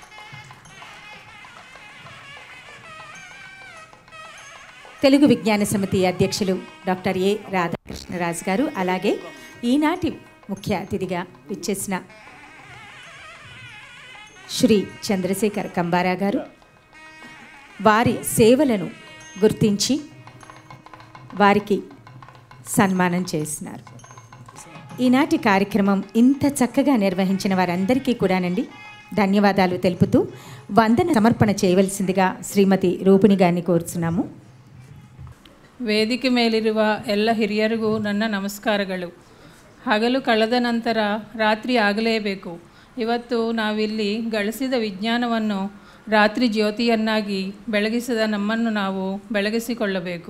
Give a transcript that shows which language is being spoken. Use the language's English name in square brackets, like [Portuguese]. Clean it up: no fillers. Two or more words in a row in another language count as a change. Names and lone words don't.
[Telugu] తెలుగు విజ్ఞాన సమితి అధ్యక్షులు డాక్టర్ ఏ రాధాకృష్ణరాజు గారు, అలాగే ఈనాటి ముఖ్య అతిథిగా విచ్చేసిన శ్రీ చంద్రశేఖర్ కంబారా గారు వారి సేవలను గుర్తించి వారికి సన్మానం చేస్తున్నారు. ఈనాటి కార్యక్రమం ఇంత చక్కగా నిర్వహించిన వారందరికీ కూడానండి ధన్యవాదాలు తెలుపుతూ వందన సమర్పణ చేయవలసిందిగా ಶ್ರೀಮತಿ ರೂಪಿಣಿ గారిని కోరుచున్నాము. [Kannada] ವೇದಿಕೆ ಮೇಲಿರುವ ಎಲ್ಲ ಹಿರಿಯರಿಗೂ ನನ್ನ ನಮಸ್ಕಾರಗಳು. ಹಗಲು ಕಳೆದ ನಂತರ ರಾತ್ರಿ ಆಗಲೇಬೇಕು. ಇವತ್ತು ನಾವಿಲ್ಲಿ ಗಳಿಸಿದ ವಿಜ್ಞಾನವನ್ನು ರಾತ್ರಿ ಜ್ಯೋತಿಯನ್ನಾಗಿ ಬೆಳಗಿಸಿದ ನಮ್ಮನ್ನು ನಾವು ಬೆಳಗಿಸಿಕೊಳ್ಳಬೇಕು.